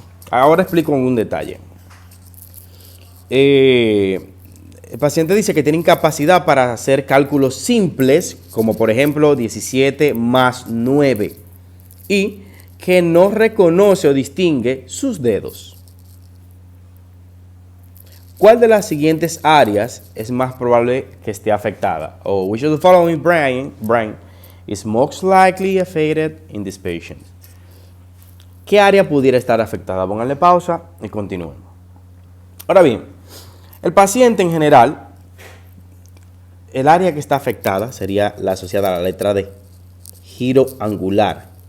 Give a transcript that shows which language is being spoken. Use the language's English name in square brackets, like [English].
[Spanish] Ahora explico un detalle. El paciente dice que tiene incapacidad para hacer cálculos simples, como por ejemplo 17 más 9, y que no reconoce o distingue sus dedos. ¿Cuál de las siguientes áreas es más probable que esté afectada? [English] O which of the following brain is most likely affected in this patient? [Spanish] ¿Qué área pudiera estar afectada? Pónganle pausa y continúen. Ahora bien, el paciente en general, el área que está afectada sería la asociada a la letra D, giro angular.